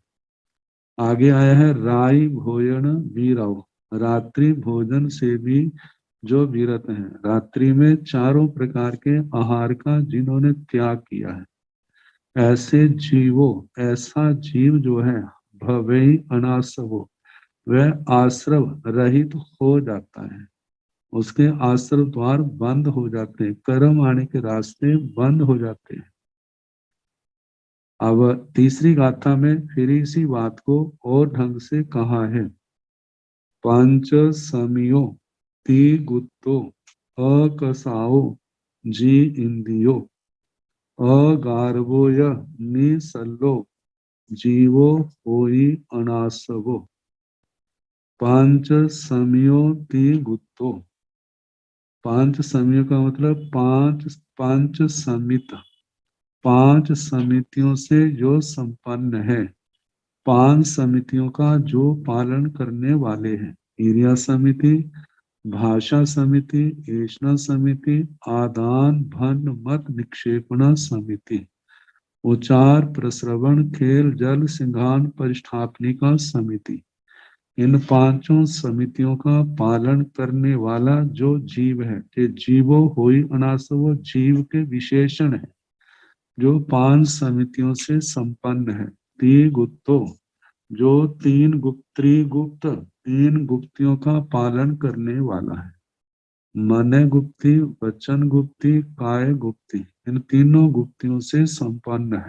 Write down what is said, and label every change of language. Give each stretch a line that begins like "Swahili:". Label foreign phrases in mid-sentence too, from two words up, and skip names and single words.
Hindi: आगे आया है राई भोजन वीरव, रात्रि भोजन से भी जो विरत हैं, रात्रि में 4 प्रकार के आहार का जिन्होंने त्याग किया है, ऐसे जीवो, ऐसा जीव जो है
Prakrit languages: भवई अनासवो,
Hindi: वह आश्रव रहित हो जाता है, उसके आश्रव द्वार बंद हो जाते हैं, कर्म आने के रास्ते बंद हो जाते हैं। अब तीसरी गाथा में फिर इसी बात को और ढंग से कहा है,
Prakrit languages: पंच समियो ती गुत्तो अकसाओ जी इंदियो अगारवोय निसल्लो जीवो होई अनासवो। पांच समियो ती गुत्तो,
Hindi: 5 समियों का मतलब 5 समित, 5 समितियों से जो संपन्न है, 5 समितियों का जो पालन करने वाले हैं, ईर्या समिति, भाषा समिति, ऐष्णा समिति, आदान भन मत निक्षेपण समिति, उचार प्रश्रवण खेल जल सिंघान परिष्ठापनिका समिति। इन 5 समितियों का पालन करने वाला जो जीव है, ये
Prakrit languages: जीवो होई अनासवो,
Hindi: जीव के विशेषण है जो 5 समितियों से संपन्न है। ती गुप्तो, जो 3 त्रिगुप्त, 3 गुप्तियों का पालन करने वाला है, मन गुप्ति, वचन गुप्ति, काय गुप्ति, इन तीनों गुप्तियों से संपन्न है।